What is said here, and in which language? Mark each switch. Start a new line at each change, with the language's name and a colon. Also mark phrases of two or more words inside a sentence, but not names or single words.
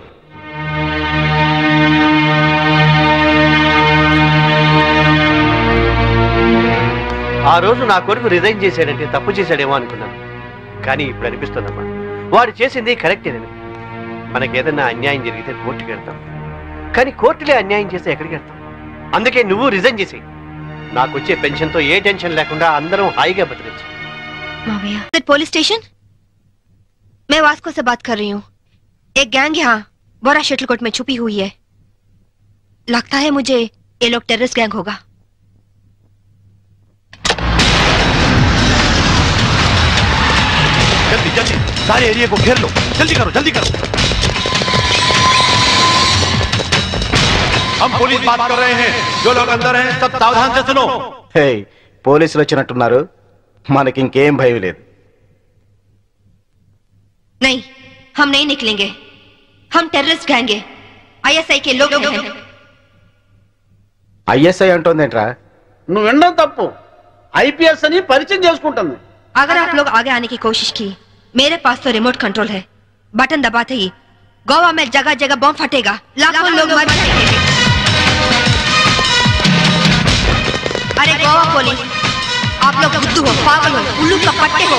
Telugu: ఆ రోజు నా కొడుకు రిజైన్ చేశాడంటే తప్పు చేశాడేమో అనుకున్నాను. కానీ ఇప్పుడు అనిపిస్తుందమ్మా, వాడు చేసింది కరెక్టేనని. మనకేదన్నా అన్యాయం జరిగితే కోర్టుకి వెళ్తాం, కానీ కోర్టులే అన్యాయం చేస్తే ఎక్కడికి వెళ్తాం? అందుకే నువ్వు రిజైన్ చేసేయి. నాకు వచ్చే పెన్షన్తో ఏ టెన్షన్ లేకుండా అందరం హాయిగా బతికించు.
English: police station,
Hindi: मैं वास्को से बात कर रही हूँ. एक गैंग यहाँ बोरा शटलकोट में छुपी हुई है. लगता है मुझे ये लोग
English: terrorist gang
Hindi: होगा. जल्दी जल्दी सारे एरिया को घेर लो. जल्दी करो, जल्दी करो. हम पुलिस बात कर रहे हैं. जो लोग अंदर हैं सब सावधान से सुनो. हे,
Telugu: పోలీసులు వచ్చినట్టున్నారు. మనకి ఇంకేం భయం లేదు.
Hindi: नहीं, हम नहीं निकलेंगे. हम
English: terrorist gang
Hindi: हैं. आईएसआई के लोग हैं.
Telugu: ఐఎస్ఐ అంటోందేంట్రా? నువ్వు వినడం తప్పు. ఐపీఎస్ అని పరిచయం చేసుకుంటుంది.
Hindi: अगर आप लोग आगे आने की कोशिश की, मेरे पास तो
English: remote control
Hindi: है. बटन दबाते ही गोवा में जगह जगह बम फटेगा, लाखों लोग मर जाएंगे. अरे बोली। आप लोग बुद्धू हो, पागल हो, उल्लू का पट्टे हो।